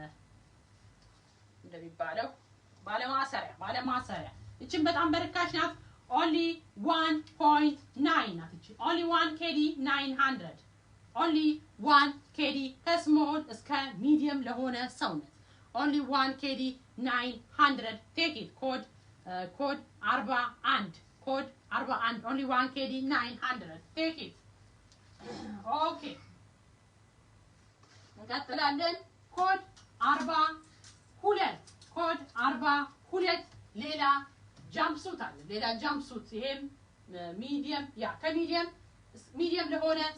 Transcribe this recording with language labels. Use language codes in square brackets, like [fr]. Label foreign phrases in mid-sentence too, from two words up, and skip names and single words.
[am] እንደሚባለው ባለ ማሰሪያ እቺን በጣም በርካሽ ናት only 1.9 ናት እቺ [en] only 1 kd 900 only 1 kd [am] ከስሞል እስከ ሚዲየም ለሆነ ሰውነት [en] only 1 kd 900 take it [am] ኮድ 41 41 [en] only 1 kd 900 take it okay [am] እንቀጥላለን ኮድ 42 ኮድ 42 ሌላ ጃምፕሱት አለ ሌላ ጃምፕሱት ይሄም ሚዲየም ያ ሚዲየም ለሆነ